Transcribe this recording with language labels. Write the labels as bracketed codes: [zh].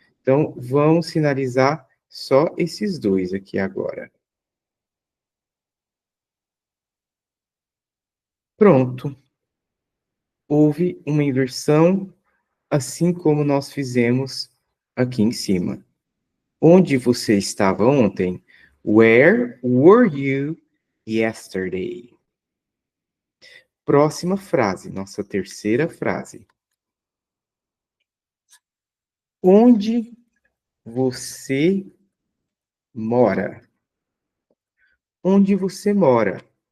[pt] Então, vamos sinalizar só esses dois aqui agora. Pronto. Houve uma inversão, assim como nós fizemos aqui em cima. Onde você estava ontem? [en] Where were you yesterday? [pt] Próxima frase, nossa terceira frase. Onde você mora? Onde você mora?